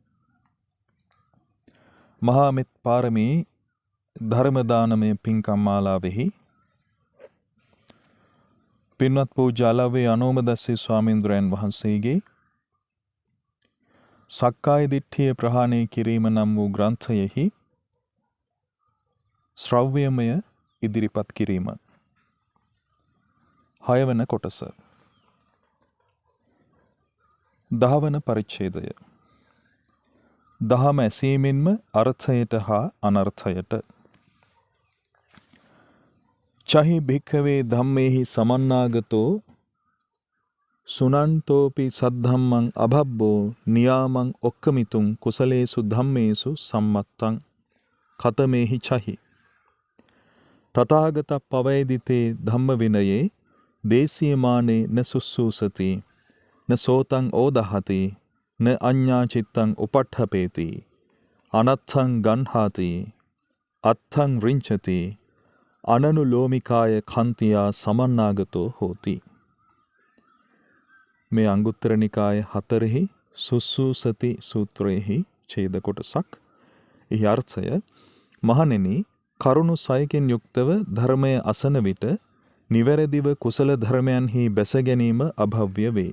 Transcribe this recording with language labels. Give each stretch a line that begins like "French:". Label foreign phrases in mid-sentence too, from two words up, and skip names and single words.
Sinhala: මහා මෙත් පාරමී ධර්ම දානමය පින්කම් මාලාවෙහි පින්වත් පූජ්‍ය අලව්වේ අනෝමදස්සේ ස්වාමීන්ද්‍රයන් වහන්සේගේ සක්කාය දිට්ඨිය ප්‍රහාණය කිරීම නම් වූ ග්‍රන්ථයෙහි ශ්‍රව්‍යමය ඉදිරිපත් කිරීම. 6 වන කොටස. 10 වන පරිච්ඡේදය. දහම ඇසීමෙන්ම අර්ථයට හා අනර්ථයට.
Pali: චහි භික්ඛවේ ධම්මේහි සමන්නාගතෝ සුනන්තෝපි සද්ධම්මං අභබ්බෝ නියාමං ඔක්කමිතුං කුසලේසු ධම්මේසු සම්මත්තං කතමේහි චහි තථාගත පවේදිතේ ධම්ම විනයේ දේශීයමානේ න සුස්සූසති න සෝතං ඕදහති න අඤ්ඤා චිත්තං උපට්ඨපේති අනත්තං ගන්හාති අත්තං රිංචති අනනුලෝමිකාය කන්තියා සමන්නාගතෝ හෝති.
Sinhala: මේ අංගුත්තර නිකාය 4 සුස්සූසති සූත්‍රයේහි ඡේද කොටසක්. එහි අර්ථය මහණෙනි කරුණු 6කින් යුක්තව ධර්මය අසන විට නිවැරදිව කුසල ධර්මයන්හි බැස ගැනීම අභව්‍ය වේ.